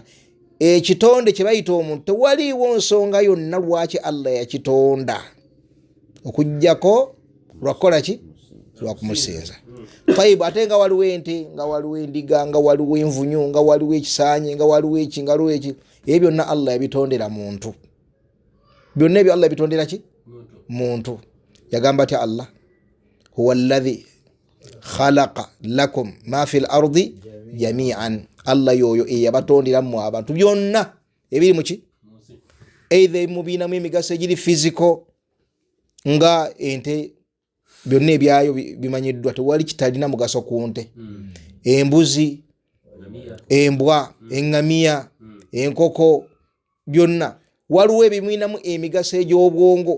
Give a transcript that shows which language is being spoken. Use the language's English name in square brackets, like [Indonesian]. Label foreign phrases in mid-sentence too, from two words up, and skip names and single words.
[Ganda] Ekitonde kye bayita omuntu tewaliiwo nsonga yonna lwaki Allah yakitonda okujjako lwakola ki? Lwa kumusinza. Faibu ate nga waliwo ente, nga waliwo endiga, nga waliwo envunyu, nga waliwo ekisaanye, nga waliwo eki, nga waliwo eki. Ebyo byonna Allah yabitondera muntu. Byonna ebyo Allah yabitondera ki? Muntu. Yagamba ati [Arabic] الله هو الذي خلق لكم ما في الأرض جميعا. [Ganda] Allah yoyo eyabatondera mu abantu byonna ebiri muki? Either mubiinamu emigaso egiri physical nga ente, byonna ebyayo bimanyiddwa, tewali kitalina mugaso ku nte. Embuzi, embwa, eŋŋamiya, enkoko, byonna waliwo ebimuinamu emigaso egy'obwongo.